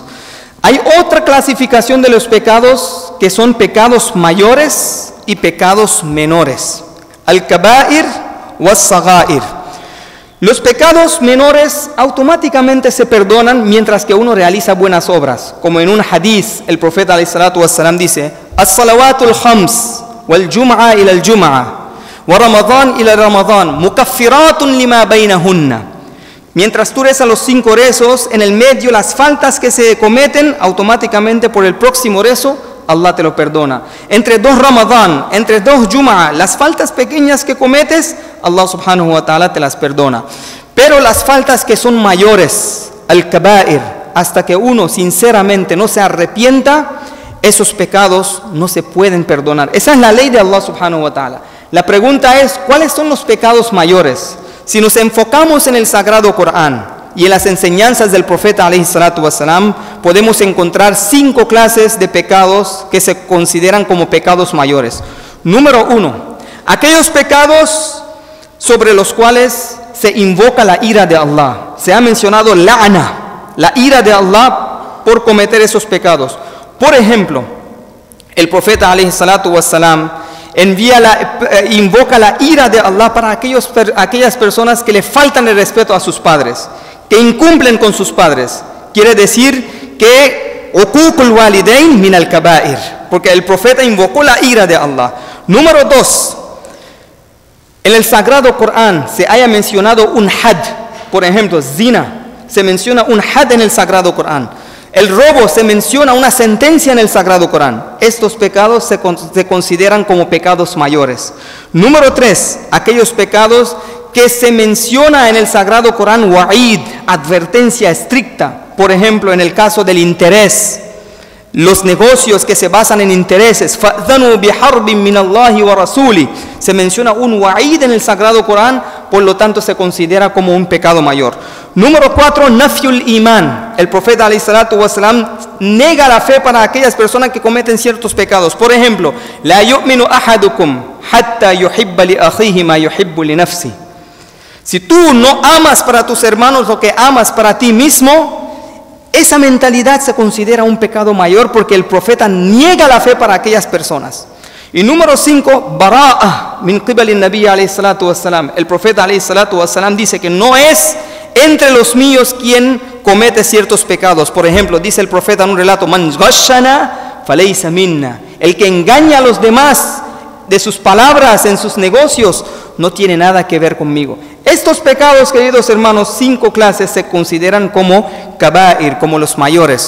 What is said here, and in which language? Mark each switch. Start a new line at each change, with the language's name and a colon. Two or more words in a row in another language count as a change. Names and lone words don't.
Spanish: Hay otra clasificación de los pecados que son pecados mayores y pecados menores.
Arabic: الكبائر والصغائر.
Spanish: Los pecados menores automáticamente se perdonan mientras que uno realiza buenas obras. Como en un hadith, el profeta
Arabic: عليه الصلاة والسلام
Spanish: dice:
Arabic: الصلوات الخمس والجمعة إلى الجمعة ورمضان إلى رمضان مكفرات لما بينهن.
Spanish: Mientras tú rezas los 5 rezos, en el medio las faltas que se cometen, automáticamente por el próximo rezo, Allah te lo perdona. Entre 2 Ramadán, entre 2 Jum'a, las faltas pequeñas que cometes, Allah
Arabic: سبحانه وتعالى
Spanish: te las perdona. Pero las faltas que son mayores, al-Kaba'ir, hasta que uno sinceramente no se arrepienta, esos pecados no se pueden perdonar. Esa es la ley de Allah
Arabic: سبحانه وتعالى.
Spanish: La pregunta es, ¿cuáles son los pecados mayores? Si nos enfocamos en el Sagrado Corán y en las enseñanzas del profeta
Arabic: عليه الصلاة والسلام,
Spanish: podemos encontrar 5 clases de pecados que se consideran como pecados mayores. Número 1, aquellos pecados sobre los cuales se invoca la ira de Allah. Se ha mencionado la'na, la ira de Allah por cometer esos pecados. Por ejemplo, el profeta
Arabic: عليه الصلاة والسلام
Spanish: invoca la ira de Allah para aquellas personas que le faltan el respeto a sus padres, que incumplen con sus padres. Quiere decir que
Arabic: عقوق الوالدين من الكبائر,
Spanish: porque el profeta invocó la ira de Allah. Número 2, en el Sagrado Corán se haya mencionado un had, por ejemplo, zina, se menciona un had en el Sagrado Corán. El robo, se menciona una sentencia en el Sagrado Corán. Estos pecados se consideran como pecados mayores. Número 3, aquellos pecados que se menciona en el Sagrado Corán, wa'id, advertencia estricta. Por ejemplo, en el caso del interés, los negocios que se basan en intereses,
Arabic: فأذنوا بحرب من الله ورسوله,
Spanish: se menciona un wa'id en el Sagrado Corán, por lo tanto se considera como un pecado mayor.
Arabic: Número 4, نفي الإيمان.
Spanish: El profeta
Arabic: عليه الصلاة والسلام
Spanish: nega la fe para aquellas personas que cometen ciertos pecados. Por ejemplo,
Arabic: لا يؤمن أحدكم حتى يحب لأخيه ما يحب لنفسه.
Spanish: Si tú no amas para tus hermanos lo que amas para ti mismo, esa mentalidad se considera un pecado mayor porque el profeta niega la fe para aquellas personas. Y número 5,
Arabic: براءة من قبل النبي عليه الصلاة والسلام.
Spanish: El profeta
Arabic: عليه الصلاة والسلام
Spanish: dice que no es entre los míos quien comete ciertos pecados. Por ejemplo, dice el profeta en un relato:
Arabic: من غشنا فليس منا.
Spanish: El que engaña a los demás de sus palabras en sus negocios no tiene nada que ver conmigo. Estos pecados, queridos hermanos, 5 clases se consideran como kaba'ir, como los mayores.